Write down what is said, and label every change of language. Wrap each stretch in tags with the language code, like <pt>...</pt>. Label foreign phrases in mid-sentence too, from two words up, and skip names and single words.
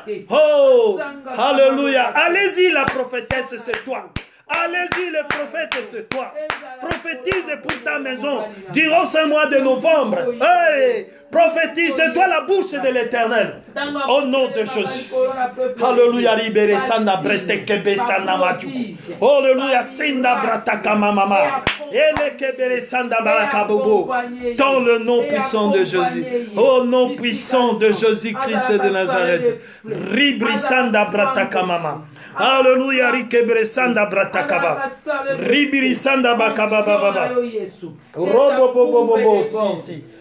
<fr>Oh. Alléluia. Allez-y la prophétesse, c'est toi. Allez-y le prophète, c'est toi. Prophétise pour ta maison durant ce mois de novembre. Hey, prophétise, c'est toi la bouche de l'Éternel. Au nom de Jésus. Alléluia, libéré Sanda Brete Kebe Sanda Matu. Alléluia, Sanda Brataka Mama. Ele Kebere Sanda Barakabobo. Dans le nom puissant de Jésus. Au nom puissant de Jésus-Christ de Nazareth. Ribri Sanda Brataka Mama. Alléluia, Rikebre Sanda Bratakaba. Ribiri Sanda Bakaba Baba. Robo Bobo Bobo. Si.</fr>